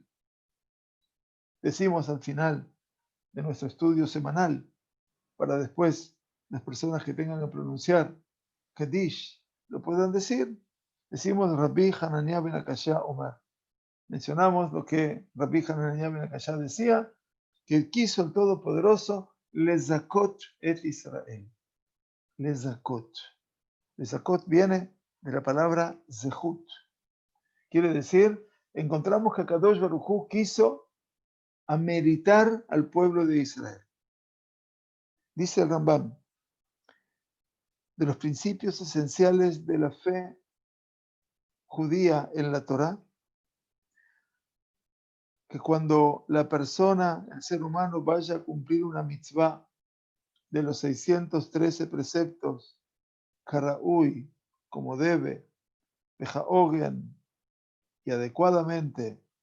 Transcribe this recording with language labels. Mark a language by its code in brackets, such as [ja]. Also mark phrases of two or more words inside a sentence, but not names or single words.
[es] Decimos al final de nuestro estudio semanal, para después las personas que tengan que pronunciar Kadish lo puedan decir. Decimos Rabbi Hanania ben Akashya, Omer. Mencionamos lo que Rabbi Hanania ben Akashya decía, que quiso el Todopoderoso [he] לזכות את ישראל. [es] Lezakot. Lezakot viene de la palabra zehut. Quiere decir, encontramos que [he] הקדוש ברוך הוא [es] quiso ameritar al pueblo de Israel. Dice el Rambam, de los principios esenciales de la fe judía en la Torá, que cuando la persona, el ser humano, vaya a cumplir una mitzvah de los 613 preceptos, Karaui, como debe, Bejaogen, y adecuadamente,